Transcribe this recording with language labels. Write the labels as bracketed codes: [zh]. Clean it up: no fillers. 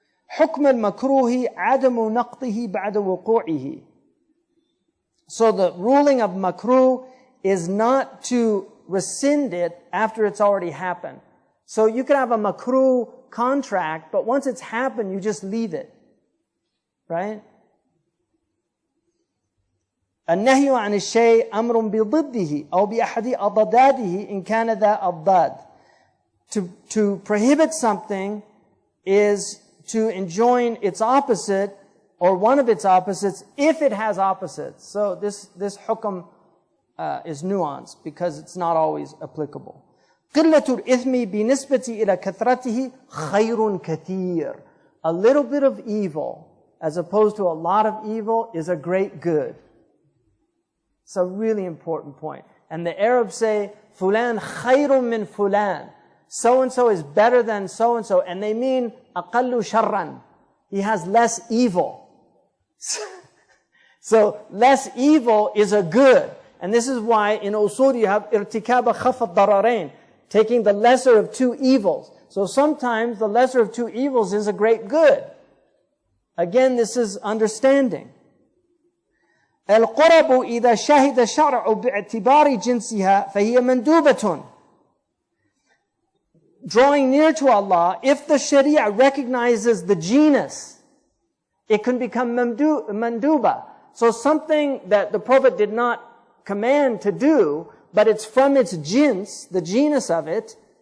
[ar] حكم المكروه عدم نقضه بعد وقوعه. [en] So the ruling of makruh is not to rescind it after it's already happened. So you can have a makruh contract, but once it's happened, you just leave it. Right? [ar] النهي عن الشيء أمر بضده أو بأحد أضداده إن كان ذا أضداد. [en] To prohibit something is to enjoin its opposite or one of its opposites if it has opposites. So this hukm is nuanced because it's not always applicable. [ar] قلة الإثم بنسبة إلى كثرته خير كثير. [en] A little bit of evil as opposed to a lot of evil is a great good. It's a really important point. And the Arabs say, [ar] فلان خير من فلان. [en] So-and-so is better than so-and-so. And they mean [ar] أقل شرا. [en] He has less evil. So less evil is a good. And this is why in usul you have [ar] ارتكاب خف الضررين. [en] Taking the lesser of two evils. So sometimes the lesser of two evils is a great good. Again, this is understanding. [ar] القرب إذا شهد الشرع باعتبار جنسها فهي مندوبة. [en] Drawing near to Allah, if the Sharia recognizes the genus, it can become manduba. So something that the Prophet did not command to do, but it's from its jins, the genus of it.